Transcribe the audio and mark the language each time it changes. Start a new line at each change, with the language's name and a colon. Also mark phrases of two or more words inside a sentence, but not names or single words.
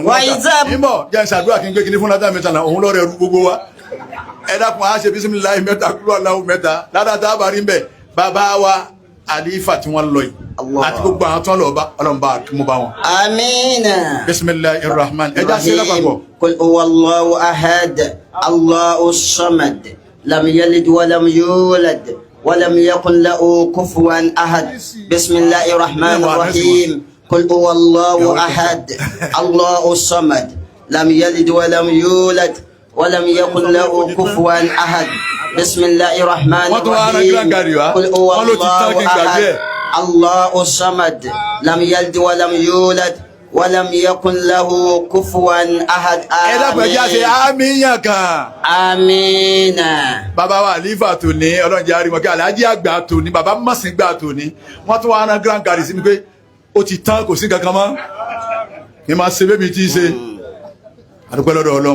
Yoruba: ìmọ̀ jẹ́ ìṣàdúrà kí n gbé kinní fún ládàá mẹ́ta náà òun lọ́rẹ̀ ẹrú gbogbo wa ẹ dákun á ṣe bísímìláì mẹ́ta kúrò aláwọ̀ mẹ́ta ládàá tá a bá rí mbẹ́ bàbá wa àlífà tí wọ́n lọ yìí àti gbogbo àwọn tó ń lọ bá ọlọ́run bá kí mo bá wọn. amiina.
Arabic: بسم الله الرحمن
Yoruba: ẹ já sí lápapọ̀.
Arabic: قل هو الله أحد الله الصمد لم يلد ولم يولد ولم يكن له كفوا أحد بسم الله الرحمن الرحيم قل هو الله أحد الله الصمد لم يلد ولم يولد ولم يكن له كفوا أحد بسم الله الرحمن الرحيم قل هو الله أحد الله الصمد لم يلد ولم يولد ولم يكن له كفوا أحد.
Yoruba: ẹ dábàá ẹjẹ àṣẹ àmìyàn kan. amiina. bàbá wa àlífà tòní ọlọ́njẹ́ àríwọ̀kẹ́ aláàjì àgbà tòní bàbá mọ̀sìn gbà tòní wọ́n tún wá rán grand gari sí mi pé ó ti tán kò sí kankan mọ́ kí n máa ṣe bébí tí í ṣe àdúpẹ́ lọ́dọ̀ ọlọ́run.